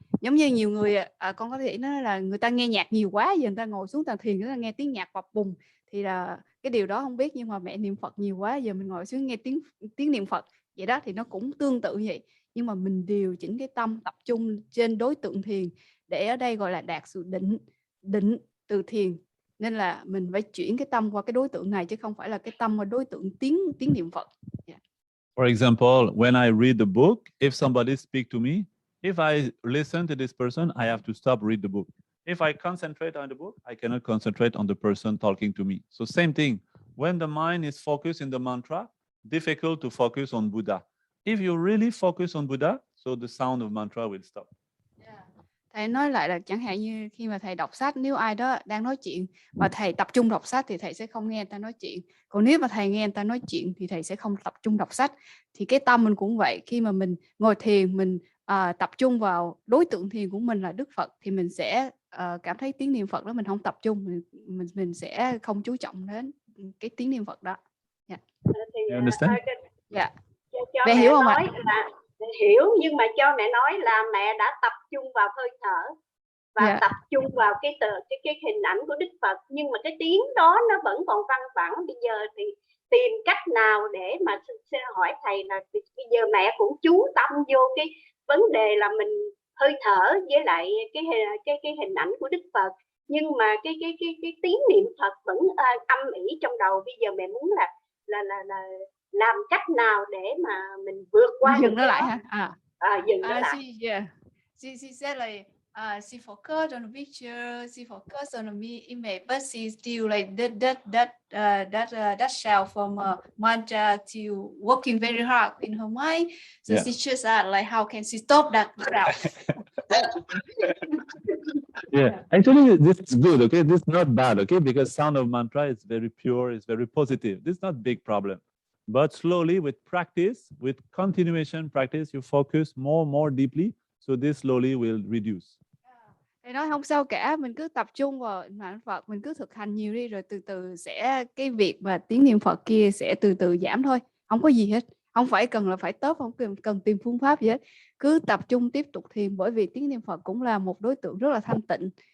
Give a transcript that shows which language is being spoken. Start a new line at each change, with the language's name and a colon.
Vietnamese: Giống như nhiều người con có thể nói là người ta nghe nhạc nhiều quá, giờ người ta ngồi xuống tà thiền người ta nghe tiếng nhạc bập bùng thì là cái điều đó không biết, nhưng mà mẹ niệm Phật nhiều quá, giờ mình ngồi xuống nghe tiếng niệm Phật vậy đó thì nó cũng tương tự như vậy. Nhưng mà mình điều chỉnh cái tâm tập trung trên đối tượng thiền để ở đây gọi là đạt sự định từ thiền. Nên là mình phải chuyển cái tâm qua cái đối tượng này chứ không phải là cái tâm qua đối tượng tiếng niệm Phật. Yeah.
English: For example, when I read the book, if somebody speak to me, if I listen to this person, I have to stop read the book. If I concentrate on the book, I cannot concentrate on the person talking to me. So same thing, when the mind is focused in the mantra, difficult to focus on Buddha. If you really focus on Buddha, so the sound of mantra will stop.
Vietnamese: Thầy nói lại là chẳng hạn như khi mà thầy đọc sách, nếu ai đó đang nói chuyện mà thầy tập trung đọc sách thì thầy sẽ không nghe người ta nói chuyện. Còn nếu mà thầy nghe người ta nói chuyện thì thầy sẽ không tập trung đọc sách. Thì cái tâm mình cũng vậy, khi mà mình ngồi thiền mình tập trung vào đối tượng thiền của mình là Đức Phật thì mình sẽ cảm thấy tiếng niệm Phật đó mình không tập trung, mình sẽ không chú trọng đến cái tiếng niệm Phật đó. Yeah. Yeah. Bé hiểu không ạ? Hiểu, nhưng mà cho mẹ nói là mẹ đã tập trung vào hơi thở và tập trung vào cái hình ảnh của Đức Phật, nhưng mà cái tiếng đó nó vẫn còn văng vẳng. Bây giờ thì tìm cách nào để mà xin hỏi thầy là bây giờ mẹ cũng chú tâm vô cái vấn đề là mình hơi thở với lại cái hình ảnh của Đức Phật, nhưng mà cái tiếng niệm Phật vẫn âm ỉ trong đầu. Bây giờ mẹ muốn là làm cách nào để mà mình vượt qua dừng nó lại hả? Dừng nó lại.
English: She said like she focused on the picture, she focused on the image, but she still like that shout from mantra to working very hard in her mind. So she just like how can she stop that shout? Actually this is good, okay? This is not bad, okay? Because sound of mantra is very pure, it's very positive. This is not big problem. But slowly with practice, with continuation practice, you focus more deeply. So this slowly will reduce.
Vietnamese: Thầy nói không sao cả, mình cứ tập trung vào niệm Phật, mình cứ thực hành nhiều đi rồi từ từ sẽ cái việc mà tiếng niệm Phật kia sẽ từ từ giảm thôi. Không có gì hết. Không phải cần là phải tốt, không cần tìm phương pháp gì hết. Cứ tập trung tiếp tục thiền, bởi vì tiếng niệm Phật cũng là một đối tượng rất là thanh tịnh.